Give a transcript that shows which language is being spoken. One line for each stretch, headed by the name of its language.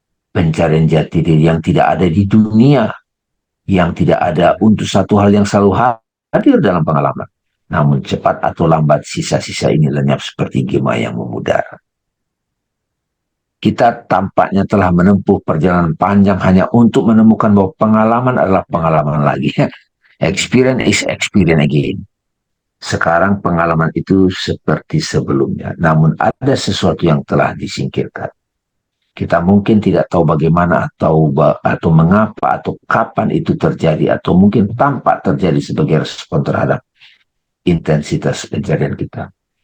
Indonesian: Pencarian jati diri yang tidak ada di dunia, yang tidak ada untuk satu hal yang selalu hadir dalam pengalaman. Namun cepat atau lambat sisa-sisa ini lenyap seperti gema yang memudar. Kita tampaknya telah menempuh perjalanan panjang hanya untuk menemukan bahwa pengalaman adalah pengalaman lagi.
English: Experience is experience again.
Indonesian: Sekarang pengalaman itu seperti sebelumnya, namun ada sesuatu yang telah disingkirkan. Kita mungkin tidak tahu bagaimana atau mengapa atau kapan itu terjadi, atau mungkin tampak terjadi sebagai respon terhadap intensitas pencarian kita.